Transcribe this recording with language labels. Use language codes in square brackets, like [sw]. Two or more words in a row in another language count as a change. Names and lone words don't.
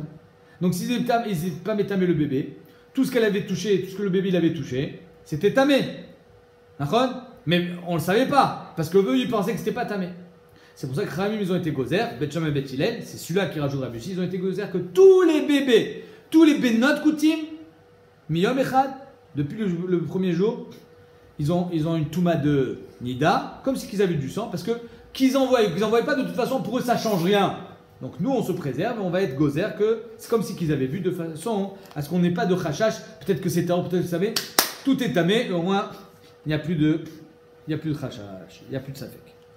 [fr] Donc s'ils n'étaient pas métamé le bébé, tout ce qu'elle avait touché, tout ce que le bébé il avait touché, c'était tamé. D'accord? Mais on ne le savait pas, parce que eux ils pensaient que c'était pas tamé. C'est pour ça que Khamim ils ont été gozer, Bet Shammai et Bet Hillel, c'est celui-là qui rajoute Rabbi Yossi, ils ont été gozer que tous les bébés, tous les [he] בנות כותים, מיום אחד, [fr] depuis le premier jour, ils ont une touma de nida, comme si qu'ils avaient du sang, parce que qu'ils envoyaient pas de toute façon, pour eux ça change rien. Donc nous on se préserve et on va être gozer que c'est comme si qu'ils avaient vu de façon à ce qu'on n'ait pas de chachash. Peut-être que c'est tard, peut-être que vous savez, tout est tamé, mais au moins il n'y a plus de chachash, il n'y a plus de safek.